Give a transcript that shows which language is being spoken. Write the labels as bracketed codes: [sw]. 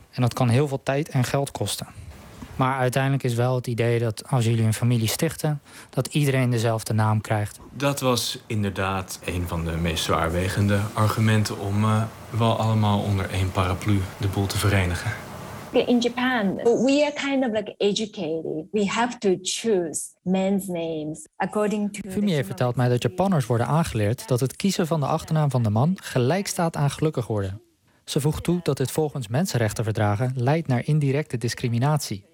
[nl] En dat kan heel veel tijd en geld kosten. Maar uiteindelijk is wel het idee dat als jullie een familie stichten, dat iedereen dezelfde naam krijgt. Dat was inderdaad een van de meest zwaarwegende argumenten om wel allemaal onder één paraplu de boel te verenigen. [en] In Japan, we are kind of like educated. We have to choose men's names according to. [nl] Fumie vertelt mij dat Japanners worden aangeleerd dat het kiezen van de achternaam van de man gelijk staat aan gelukkig worden. Ze voegt toe dat dit volgens mensenrechtenverdragen leidt naar indirecte discriminatie.